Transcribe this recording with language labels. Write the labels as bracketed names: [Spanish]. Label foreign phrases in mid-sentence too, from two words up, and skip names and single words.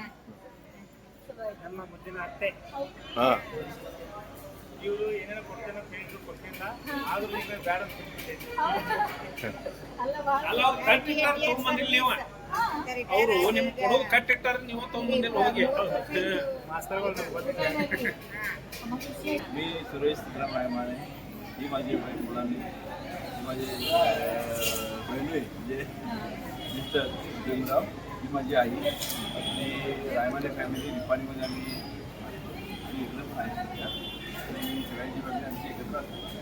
[Kannada] ಮುದ್ದಿನ ಅತ್ತೆ ಇವರು ಏನೇನೋ ಕೊಡ್ತೇನೆ ಹೇಳಿದ್ರು, ಕೊಟ್ಟಿಲ್ಲ. ಆದ್ರೂ ಈಗ ಬೇಡ ತಗೊಂಬಂದಿಲ್ಲ ನೀವು. ಅವರು ನಿಮ್ ಕೊಡೋದು ಕಟ್ಟಿಟ್ಟಾರ, ನೀವು ತಗೊಂಬಂದಿಲ್ಲ. ಹೋಗಿ [Marathi] मी सुरेश सिद्धराम रायमाने, ही माझी वाईफ मुलांनी, ही माझी बहिणी म्हणजे मिस्टर भीमराव, ही माझी आई. आणि रायमाने फॅमिली निपाणीमध्ये आम्ही इकडंच आहे आणि सगळ्यांची फॅमिली आमची एकत्र असते.